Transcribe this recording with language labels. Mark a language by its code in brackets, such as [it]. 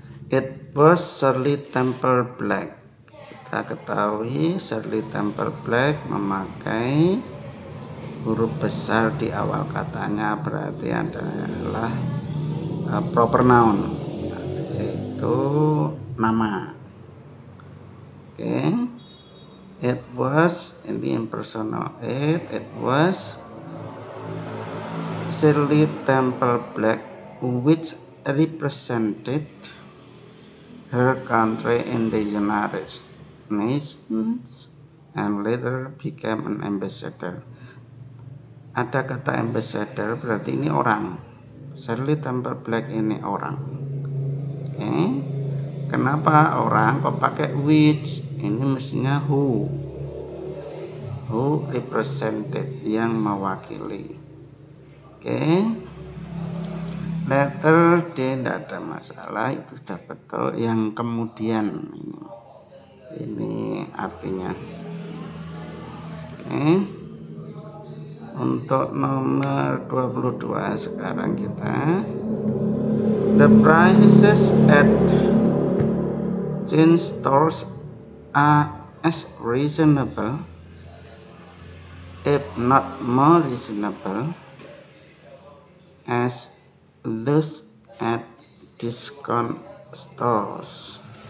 [en] It was Shirley Temple Black. [id] Kita ketahui Shirley Temple Black memakai huruf besar di awal katanya, berarti adalah proper noun, yaitu nama. [en] It was, [id] ini impersonal [en] it was Shirley Temple Black which represented her country in the United Nations and later became an ambassador. [id] ada kata ambassador, berarti ini orang. Shirley Temple Black ini orang. Oke. Kenapa orang kok pakai which? Ini mestinya [en] who represented, [id] yang mewakili. Oke. Letter D tidak ada masalah, itu sudah betul. Yang kemudian ini artinya. Oke. Untuk nomor 22 sekarang kita. [en] The prices at chain stores are as reasonable, if not more reasonable, as those at discount stores.